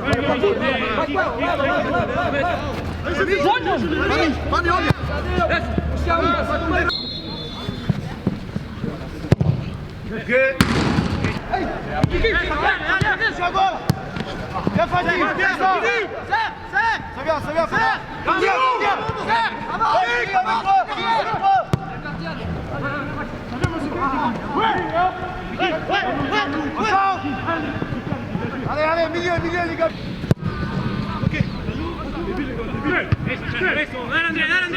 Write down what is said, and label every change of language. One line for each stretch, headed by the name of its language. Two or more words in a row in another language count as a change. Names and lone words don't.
Portuguese: Vai com ele. Mani, olha. Deixa a bola. Quer fazer?
French: Ça vient, frère. Allez, milieu, les gars. Ok. André.